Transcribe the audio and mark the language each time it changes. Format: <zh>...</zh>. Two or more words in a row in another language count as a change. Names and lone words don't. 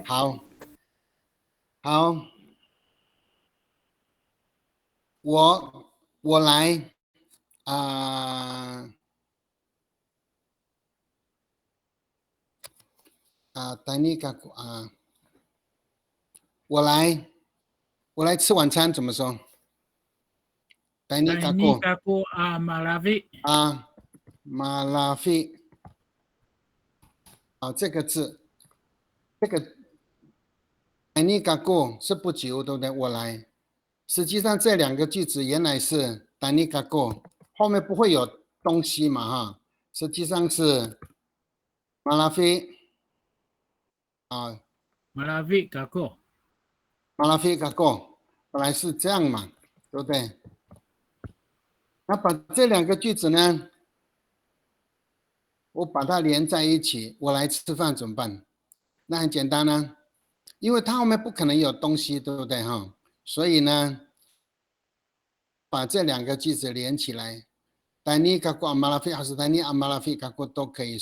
<zh>好，我来Tiny 我来吃晚餐怎么说 ？Tiny</zh> <ami>kako malavi。 malafi。</ami> <zh>好，这个字，这个</zh> <ami>Tiny kako</ami> <zh>是不及物，对不对？我来。实际上这2个句子原来是</zh> <ami>Tiny kako，</ami> <zh>后面不会有东西嘛哈，实际上是 malafi。</zh> <ami>malavi kako。</ami> <zh>malafi kako 本来是这样嘛，对不对？那把这2个句子呢，我把它连在一起，我来吃饭怎么办？那很简单呢，因为它后面不可能有东西，对不对哈？所以呢，把这2个句子连起来 ，</zh> <ami>Tiny kako malafi</ami> <zh>还是</zh> <ami>Tiny malafi kako</ami> <zh>都可以。</zh>